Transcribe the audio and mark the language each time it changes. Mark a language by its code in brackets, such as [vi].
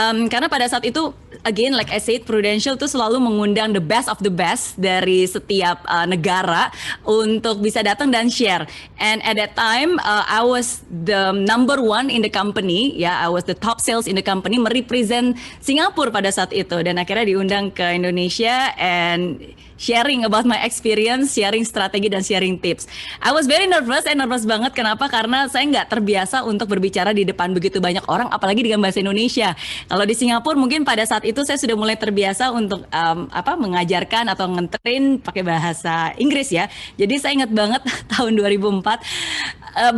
[id] Karena pada saat itu, again, like I said, Prudential tuh selalu mengundang [en] the best of the best [id] dari setiap negara untuk bisa datang dan share. [en] And at that time, I was the number one in the company. Ya, I was the top sales in the company, [id] merepresent Singapura pada saat itu. Dan akhirnya diundang ke Indonesia [en] and sharing about my experience, [id] sharing strategi dan sharing tips. [en] I was very nervous, [id] saya nervous banget. Kenapa? Karena saya nggak terbiasa untuk berbicara di depan begitu banyak orang, apalagi dengan bahasa Indonesia. Kalau di Singapura mungkin pada saat itu saya sudah mulai terbiasa untuk mengajarkan atau nge-train pakai bahasa Inggris ya. Jadi saya ingat banget tahun 2004.